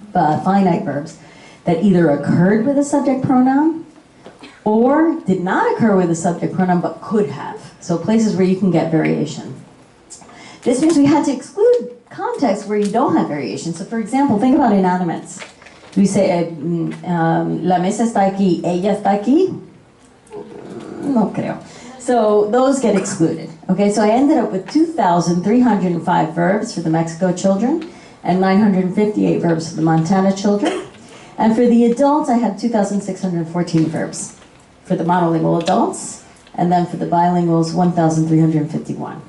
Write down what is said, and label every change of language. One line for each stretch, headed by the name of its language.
English: Finite verbs, that either occurred with a subject pronoun or did not occur with a subject pronoun but could have. So places where you can get variation. This means we had to exclude contexts where you don't have variation. So for example, think about inanimates.
Spanish: Do we say, la mesa está aquí, ella está aquí?
English: No creo. So those get excluded. Okay, so I ended up with 2,305 verbs for the Mexico children and 958 verbs for the Montana children. And for the adults, I had 2,614 verbs for the monolingual adults, and then for the bilinguals, 1,351.